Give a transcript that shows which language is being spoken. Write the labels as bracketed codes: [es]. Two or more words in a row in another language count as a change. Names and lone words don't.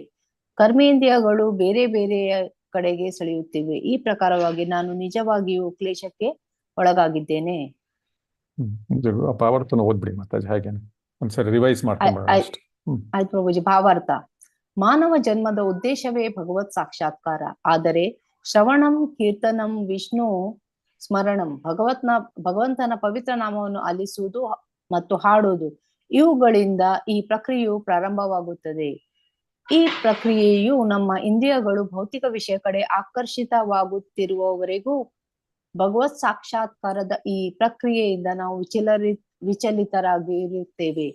[kn] ಕರ್ಮೇಂದ್ರಿಯಗಳು ಬೇರೆ ಬೇರೆಯ ಕಡೆಗೆ ಸೆಳೆಯುತ್ತಿವೆ. ಈ ಪ್ರಕಾರವಾಗಿ ನಾನು ನಿಜವಾಗಿಯೂ ಕ್ಲೇಶಕ್ಕೆ ಒಳಗಾಗಿದ್ದೇನೆ. ಭಾವಾರ್ಥನ ಓದ್ಬಿಡಿ ಮಾತಾಜಿ, ಹಾಗೇನೆ ಒಂದ್ಸರಿ ರಿವೈಸ್ ಮಾಡ್ಕೊಂಡ್ಬಿಡೋಣ ಅಷ್ಟೇ. ಆಯ್ತು ಪ್ರಭುಜಿ. ಭಾವಾರ್ಥ. ಮಾನವ ಜನ್ಮದ ಉದ್ದೇಶವೇ ಭಗವತ್ ಸಾಕ್ಷಾತ್ಕಾರ. [sa] ಆದರೆ ಶ್ರವಣಂ, ಕೀರ್ತನಂ, ವಿಷ್ಣು ಸ್ಮರಣಂ, [kn] ಭಗವಂತನ ಪವಿತ್ರ ನಾಮವನ್ನು ಆಲಿಸುವುದು ಮತ್ತು ಹಾಡುವುದು, ಇವುಗಳಿಂದ ಈ ಪ್ರಕ್ರಿಯೆಯು ಪ್ರಾರಂಭವಾಗುತ್ತದೆ. ಈ ಪ್ರಕ್ರಿಯೆಯು ನಮ್ಮ ಇಂದ್ರಿಯಗಳು ಭೌತಿಕ ವಿಷಯ ಕಡೆ ಆಕರ್ಷಿತವಾಗುತ್ತಿರುವವರೆಗೂ ಭಗವತ್ ಸಾಕ್ಷಾತ್ಕಾರದ ಈ ಪ್ರಕ್ರಿಯೆಯಿಂದ ನಾವು ವಿಚಲಿತರಾಗಿರುತ್ತೇವೆ.